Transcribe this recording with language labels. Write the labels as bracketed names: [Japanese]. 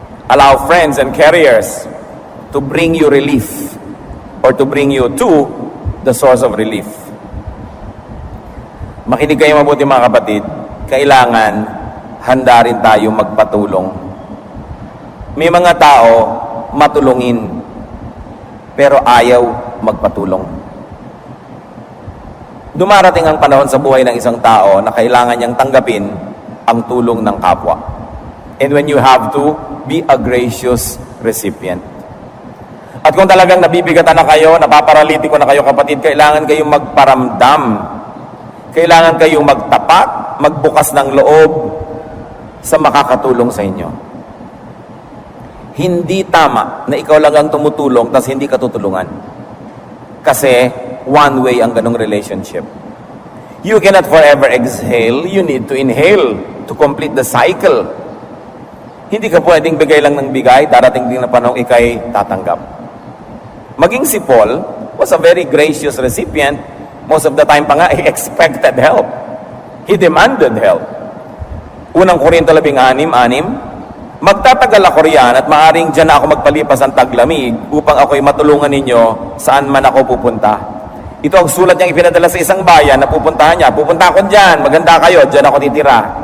[English] Allow friends and carriers to bring you relief or to bring you to the source of relief. [Filipino] Makinig kayo mabuti mga kapatid, kailangan handa rin tayo magpatulong. May mga tao matulungin pero ayaw magpatulong. Dumarating ang panahon sa buhay ng isang tao na kailangan niyang tanggapin ang tulong ng kapwa. [English] And when you have to, be a gracious recipient. [Filipino] At kung talagang nabibigatan na kayo, napaparalitiko na kayo kapatid, kailangan kayong magparamdam. Kailangan kayong magtapat, magbukas ng loob sa makakatulong sa inyo. Hindi tama na ikaw lang ang tumutulong tapos hindi ka tutulungan. Kasi one way ang ganong relationship. [English] You cannot forever exhale. You need to inhale to complete the cycle. [Filipino] Hindi ka pwedeng bigay lang ng bigay, darating din na panahon ikay tatanggap. [English] Maging si Paul was a very gracious recipient. Most of the time [Filipino] pa nga, [English] he expected help. He demanded help. [Filipino] Unang Korinto 16:6, magtatagal ako riyan at maaring dyan na ako magpalipas ang taglamig upang ako'y matulungan ninyo saan man ako pupunta. Ito ang sulat niyang ipinadala sa isang bayan na pupuntahan niya. Pupunta ako dyan, maganda kayo, dyan ako titira.